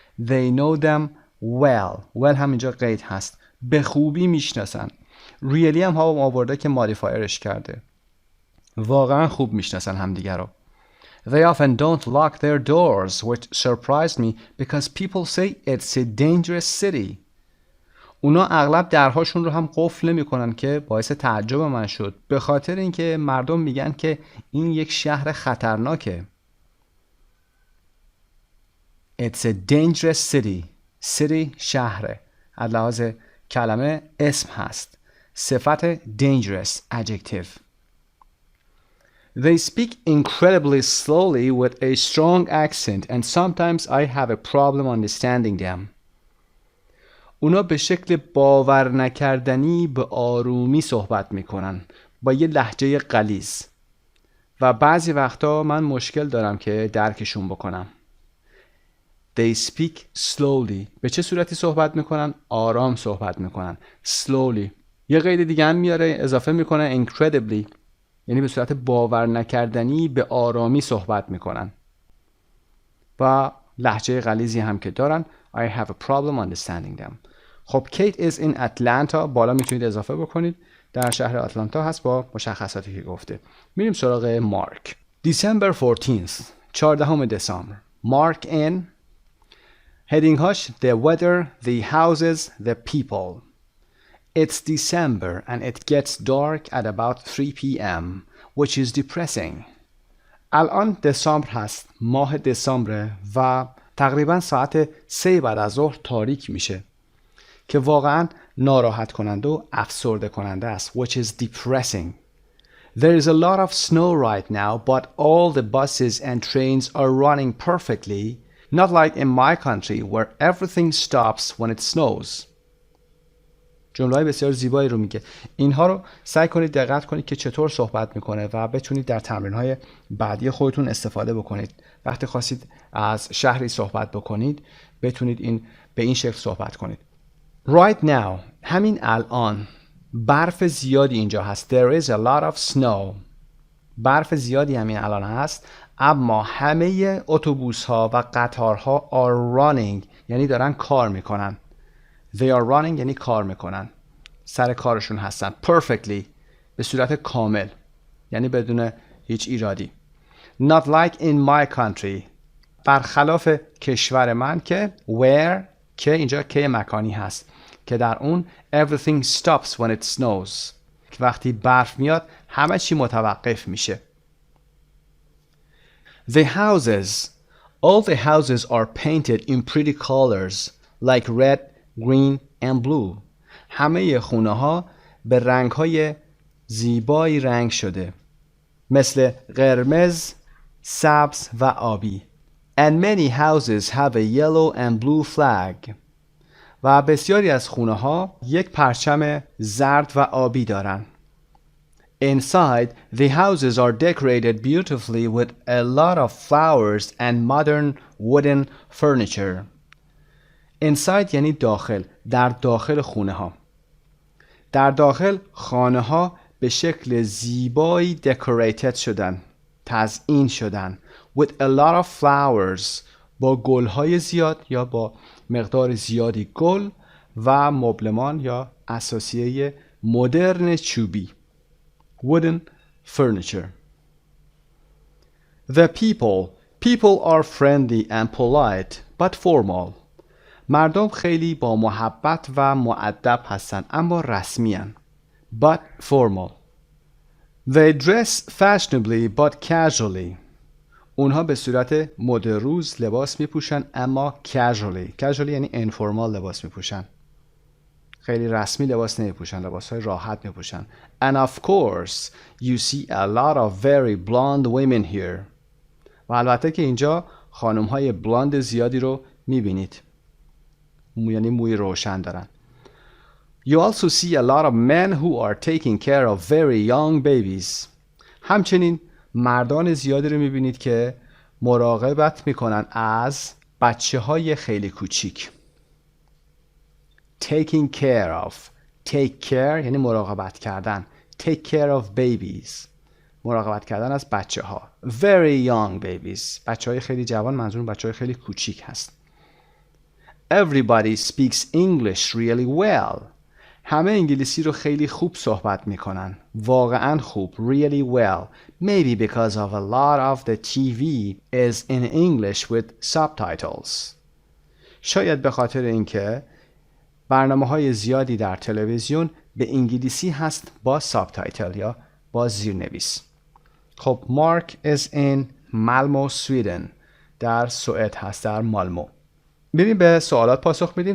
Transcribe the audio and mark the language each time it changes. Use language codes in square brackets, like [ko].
[en] They know them well [fa] هم اینجا قید هست، به خوبی میشناسن. really هم ها آورده که مودیفایرش کرده، واقعا خوب میشناسن همدیگه رو. [en] They often don't lock their doors which surprised me because people say it's a dangerous city. [fa] اونا اغلب درهاشون رو هم قفل نمی‌کنن که باعث تعجب من شد، به خاطر اینکه مردم میگن که این یک شهر خطرناکه. [en] It's a dangerous city. city شهره. [fa] از لحاظ کلمه اسم هست. [en] صفت dangerous adjective. They speak incredibly slowly with a strong accent and sometimes I have a problem understanding them. [fa] اونا به شکل باور نکردنی به آرومی صحبت میکنن با یه لهجه غلیظ و بعضی وقتا من مشکل دارم که درکشون بکنم. [en] They speak slowly. [fa] به چه صورتی صحبت میکنن؟ آرام صحبت میکنن. [en] Slowly. [fa] یه قید دیگه هم میاره اضافه میکنه incredibly. یعنی به صورت باور نکردنی به آرامی صحبت میکنن. و لهجه غلیظی هم که دارن. [en] I have a problem understanding them. [fa] خب [en] Kate is in Atlanta، [fa] بالا میتونید اضافه بکنید، در شهر آتلانتا هست با مشخصاتی که گفته. میریم سراغ مارک. [en] December 14th، [fa] 14 دسامبر. [en] Mark in heading هاش the weather, the houses, the people. It's December and it gets dark at about 3 p.m. which is depressing. [fa] الان دسامبر هست، ماه دسامبر و تقریبا ساعت 3 بعد از ظهر تاریک میشه که واقعا ناراحت کننده و افسرده کننده است. [en] which is depressing. There is a lot of snow right now but all the buses and trains are running perfectly, not like in my country where everything stops when it snows. [fa] جمله‌های بسیار زیبایی رو میگه. اینها رو سعی کنید دقت کنید که چطور صحبت میکنه و بتونید در تمرین‌های بعدی خودتون استفاده بکنید. وقتی خواستید از شهری صحبت بکنید بتونید به این شکل صحبت کنید. [en] Right now، [fa] همین الان برف زیادی اینجا هست. [en] There is a lot of snow. [fa] برف زیادی همین الان هست، اما همه اتوبوس‌ها و قطارها [en] are running، [fa] یعنی دارن کار میکنن. [en] They are running [fa] یعنی کار میکنن، سر کارشون هستن. Perfectly به صورت کامل، یعنی بدون هیچ ایرادی. [en] Not like in my country، [fa] برخلاف کشور من که where، که اینجا که مکانی هست که در اون [en] everything stops when it snows، [fa] وقتی برف میاد همه چی متوقف میشه. [en] The houses، all the houses are painted in pretty colors like red, green and blue. [fa] همه خونه ها به رنگ های زیبایی رنگ شده مثل قرمز، سبز و آبی. [en] And many houses have a yellow and blue flag. [fa] و بسیاری از خونه ها یک پرچم زرد و آبی دارن. [en] Inside, the houses are decorated beautifully with a lot of flowers and modern wooden furniture. [fa] Inside یعنی داخل، در داخل خونه ها. در داخل خانه ها به شکل زیبایی decorated شدن، تزیین شدن. [en] With a lot of flowers، [fa] با گل های زیاد یا با مقدار زیادی گل و مبلمان یا اساسیه مدرن چوبی. [en] Wooden furniture. The people are friendly and polite but formal. [fa] مردم خیلی با محبت و مؤدب هستند اما رسمی هستند. [en] But formal. They dress fashionably but casually. [fa] اونها به صورت مدروز لباس میپوشن اما casually یعنی informal لباس میپوشن. خیلی رسمی لباس نمیپوشن، لباسهای راحت میپوشن. [en] And of course you see a lot of very blonde women here. [fa] و البته که اینجا خانم‌های بلاند زیادی رو میبینید، یعنی موی روشن دارن. [en] You also see a lot of men who are taking care of very young babies. [fa] همچنین مردان زیادی رو میبینید که مراقبت میکنن از بچه‌های خیلی کوچیک. [en] Taking care of. [fa] Take care یعنی مراقبت کردن. [en] Take care of babies. [fa] مراقبت کردن از بچه ها. [en] Very young babies. [fa] بچه های خیلی جوان، منظور بچه های خیلی کوچیک هست. [en] Everybody speaks English really well. [fa] همه انگلیسی رو خیلی خوب صحبت میکنن. واقعا خوب. [en] Really well. Maybe because of a lot of the TV is in English with subtitles. [fa] شاید به خاطر اینکه برنامه‌های زیادی در تلویزیون به انگلیسی هست با سابتایتل یا با زیرنویس. خب مارک is in مالمو سویدن، در سوئد هست، در مالمو. بریم به سوالات پاسخ میدیم.